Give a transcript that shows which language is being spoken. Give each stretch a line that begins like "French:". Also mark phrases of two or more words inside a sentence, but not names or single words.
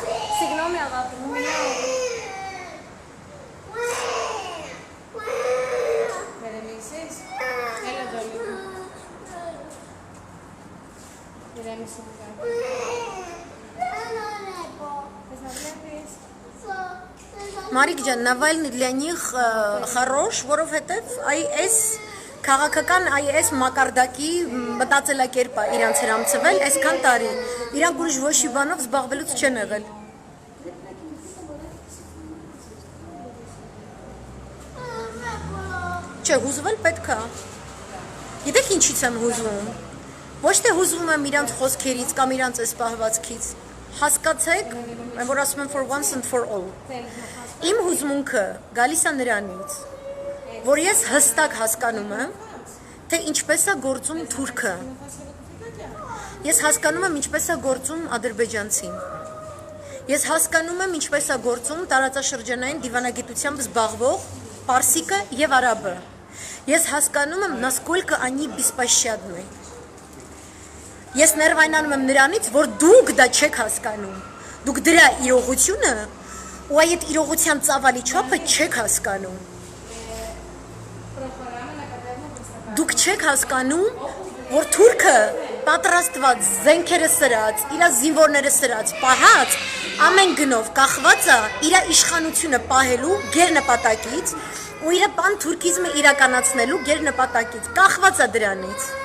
Russian: Սիգնալ աղատում է։ Վերեմիսես, հելը դոլի։ Վերեմիսում կա։ Մարիկ ջան, Նավալնի для них хорош,
Armenian: որովհետև այս քաղաքական այս մակարդակի մտածելակերպը իրանց հրամցվել այսքան տարի։ Իրանք ուրիշ ոչ մի բանով զբաղվելուց չեն եղել։ Չէ, հուզվել պետք է։ Գիտեք ինչից եմ հուզվում։ Ոչ թե հուզվում եմ իրանց խոսքերից կամ իրանց այս պահվածքից։ Հասկացեք, որ ասում եմ for
English: once and for all։
Armenian: Իմ հուզմունքը գալիս է նրանից, որ ես հստակ հասկանում եմ, թե ինչպես է գործում թուրքը։ Ես հասկանում եմ ինչպես է գործում ադրբեջանցին։ Ես հասկանում եմ ինչպես է գործում տարածաշրջանային դիվանագիտությամբ զբաղվող պարսիկը եւ արաբը։ Ես հասկանում եմ
Russian: насколько они беспощадны։
Armenian: Ես ներվայնանում եմ նրանից, որ դուք դա չեք հասկանում։ Դուք դրա իրողությունը ու այդ իրողության ծավալի չափը չեք հասկանում։ Դուք չեք հասկանում, որ թուրքը պատրաստված զենքերը սրած, իր զինվորները սրած, պահած, ամեն գնով կախված է իր իշխանությունը պահելու գերնպատակից ու իր պանթուրքիզմը իրականացնելու գերնպատակից, կախված է դրանից։